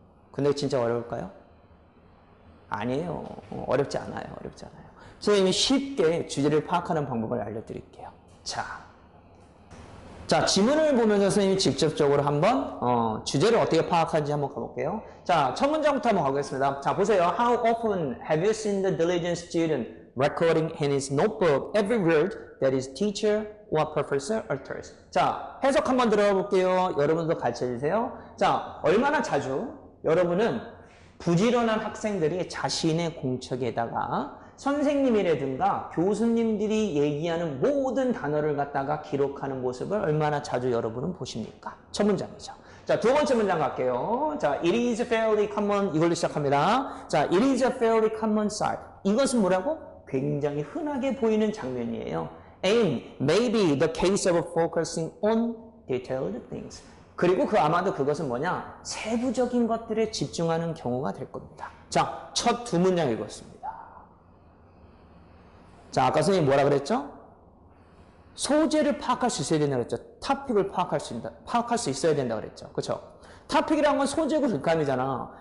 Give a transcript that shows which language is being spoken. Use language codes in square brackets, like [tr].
[ko] 근데 진짜 어려울까요? 아니에요. 어렵지 않아요. 어렵지 않아요. 선생님이 쉽게 주제를 파악하는 방법을 알려드릴게요. 자, 지문을 보면서 선생님이 직접적으로 한번 주제를 어떻게 파악하는지 한번 가볼게요. 자, 첫 문장부터 한번 가보겠습니다. 자, 보세요. [en] How often have you seen the diligent student recording in his notebook every word that his teacher or professor utters? [ko] 자, 해석 한번 들어가 볼게요. 여러분도 같이 해주세요. 자, 얼마나 자주 여러분은 부지런한 학생들이 자신의 공책에다가 선생님이라든가 교수님들이 얘기하는 모든 단어를 갖다가 기록하는 모습을 얼마나 자주 여러분은 보십니까? 첫 문장이죠. 자, 두 번째 문장 갈게요. [en] 자, it is fairly common [ko] 이걸로 시작합니다. [en] 자, it is a fairly common sight. [ko] 이것은 뭐라고? 굉장히 흔하게 보이는 장면이에요. [en] And maybe the case of focusing on detailed things. [ko] 그리고 아마도 그것은 뭐냐? 세부적인 것들에 집중하는 경우가 될 겁니다. 자, 첫 두 문장 읽었습니다. 자, 아까 선생님이 뭐라 그랬죠? 소재를 파악할 수 있어야 된다고 그랬죠. 토픽을 파악할 수 있어야 된다고 그랬죠. 그렇죠? 토픽이란 건 소재고 글감이잖아.